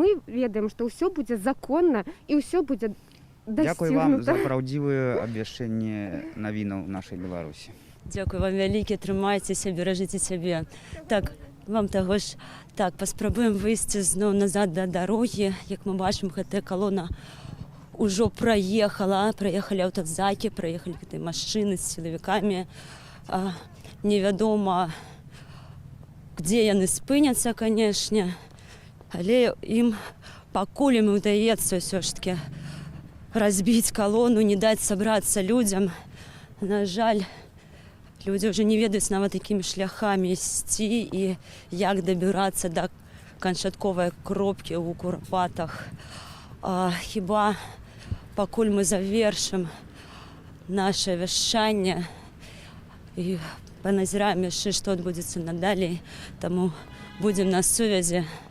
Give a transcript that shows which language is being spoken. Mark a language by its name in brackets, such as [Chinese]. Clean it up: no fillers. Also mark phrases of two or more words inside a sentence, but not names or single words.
[Belarusian] Мы ведаем, што ўсё будзе законна і ўсё будзе дасцігнута. Дякую вам за правдзівыя абвяшчэнні навінаў нашай Беларусі. Дякую вам вялікі, трымайцеся, беражыце сябе. Так, вам таго ж, так, паспрабуем выйсці зноў назад да дарогі. Як мы бачым, гэтая калона [Russian] уже проехали автозаки, проехали этой машины с силовиками. Невядома, где [Belarusian] яны спыняцца, [Russian] конечно, але им [Belarusian] пакуль им удаецца [Russian] все ж таки разбить колонну, не дать собраться людям. [Belarusian] На жаль, [Russian] люди уже [Belarusian] не ведаюць нават такими шляхами ісці и як [Russian] добираться до [Belarusian] канчатковай кропки у Курапатах. Хіба пакуль мы завершым наше вяшчанне і паназіраем яшчэ, што адбудзецца надалей, таму будзем на сувязі.